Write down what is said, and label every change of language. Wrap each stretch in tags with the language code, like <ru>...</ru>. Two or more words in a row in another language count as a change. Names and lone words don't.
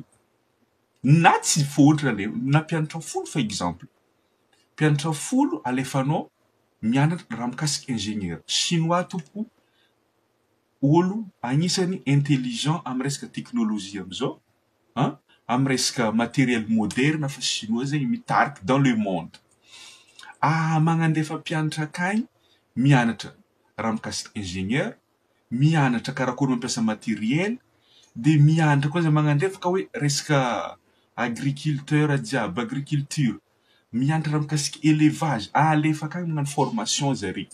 <mg>Na tsy fôtra le na mpianatra folo fa exemple. Mpianatra folo alefanao mianatra raha mikasika ingénieur. Chinois tompo olo agnisany intelligent amin'ny resaka technologie amizao, amin'ny resaka matériel moderne fa chinois zegny mitarika</mg> <fr>dans le monde.</fr> <mg>Magnandefa mpianatra akagny mianatra raha mikasika ingénieur, mianatra karakory mampiasa matériel, de mianatra koa zay magnandefa ka hoe resaka agriculteur jiaby, agriculture, mianatra raha mikasika élevage, alefa akagny magnano formation zare.</mg>